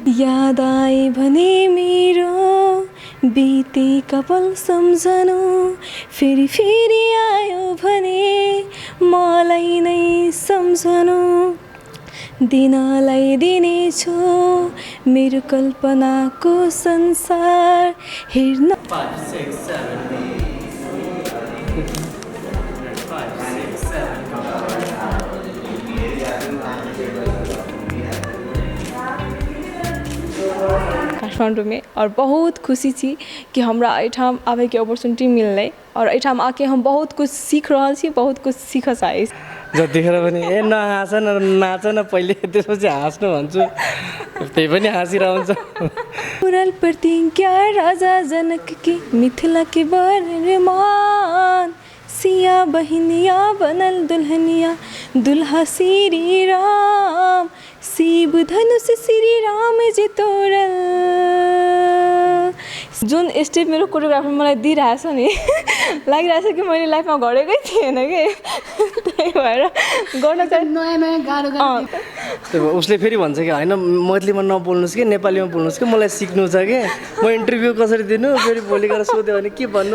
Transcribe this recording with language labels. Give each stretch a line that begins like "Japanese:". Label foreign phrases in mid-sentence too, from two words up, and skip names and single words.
Nepali: याद आए भने मेरो बितेका पल सम्झनु फेरि फेरि आयो भने मलाई नै सम्झनु दिनलाई दिनेछु मेरो कल्पनाको संसार हेर्न 5 6 7
Maithili: काठमांडू में और बहुत खुशी थी कि हमरा एठाम आवे के अपॉर्चुनिटी मिलले और एठाम आके हम बहुत कुछ सीख रहल छी बहुत कुछ सीख चाहे
Nepali: जतिखेर पनि ए नहाँस न नाच न पहिले त्यसपछि हाँस्नु भन्छु त्यही पनि हाँसिरहन्छ
Maithili: पुरल प्रतिज्ञा राजा जनक की मिथिला के बरमान सिया बहनिया बनल दुल्हनिया दुल्हा श्री राम शिव धनुष श्री राम जी तोरल
Nepali: जुन स्टेप मेरो कोरियोग्राफर मलाई दिइरहेछ नि लागिरहेछ कि मैले लाइफमा गरेकै थिएन कि त्यही भएर गर्न चाहिँ नयाँ नयाँ गाह्रो उसले फेरि भन्छ कि होइन मैथिलीमा नबोल्नुहोस् कि नेपालीमा बोल्नुहोस् कि मलाई सिक्नु छ कि म इन्टरभ्यू कसरी दिनु फेरि भोलि गएर सोध्यो भने के भन्नु